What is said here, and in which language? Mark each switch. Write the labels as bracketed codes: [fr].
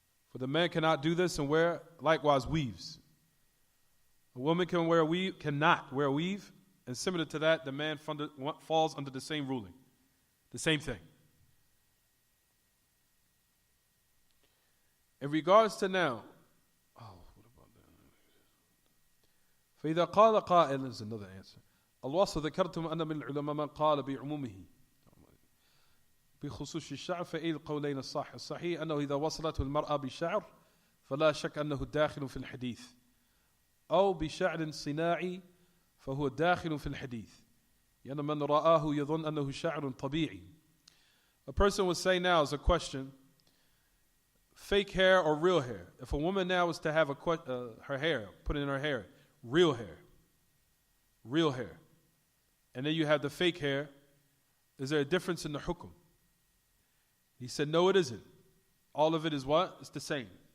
[en] For the man cannot do this and wear likewise weaves. A woman cannot wear a weave, and similar to that, the man falls under the same ruling, the same thing. In regards to now, what about that? [ar] فإذا قال قائل, [en] is another answer. [ar] الوصف ذكرتم أن من العلماء من قال بعمومه بخصوص الشعر فإيه القولين الصحيح أنه إذا وصلته المرأة بشعر فلا شك أنه داخل في الحديث أو بشعر صناعي فهو داخل في الحديث لأن من رآه يظن أنه شعر طبيعي. [en] A person would say now as a question, fake hair or real hair? If a woman now was to have her hair, put in her hair, real hair, and then you have the fake hair, is there a difference in the hukum? He said, no, it isn't. All of it is what? It's the same.